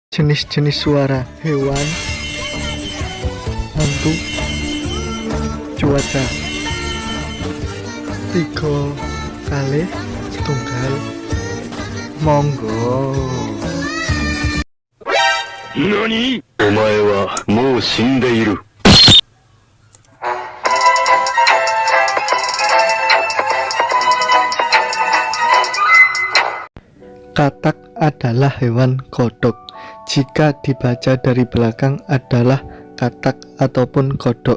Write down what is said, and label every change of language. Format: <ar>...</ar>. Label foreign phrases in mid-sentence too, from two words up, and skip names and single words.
<id>Jenis-jenis suara hewan, hantu, cuaca. 3 kali setunggal. Monggo. NANI?</id> <ja>お前はもう死んでいる。</ja> <id>Katak adalah hewan kodok. Jika dibaca dari belakang adalah katak ataupun kodok.</id>